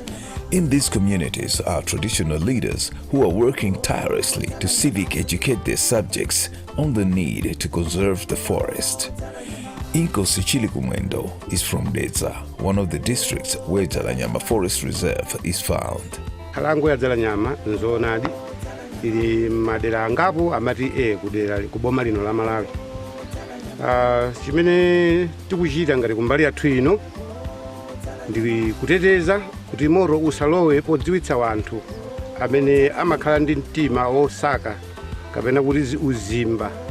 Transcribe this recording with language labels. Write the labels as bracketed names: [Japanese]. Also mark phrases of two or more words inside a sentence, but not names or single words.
[English] In these communities are traditional leaders who are working tirelessly to civic educate their subjects on the need to conserve the forest. Inko Sichilikumwendo is from Dedza, one of the districts where Dzalanyama Forest Reserve is found. [Nyanja] Kalango ya Dzalanyama nzonadi ili madera angapo amati kudera kuboma lino la Malawi. Chimene tikuchita ngati kumbali yathu ino ndi kuteteza kuti moro usalowe podziwitsa wanthu amene amakhala ndi mtima osaka kapena kuti uzimba.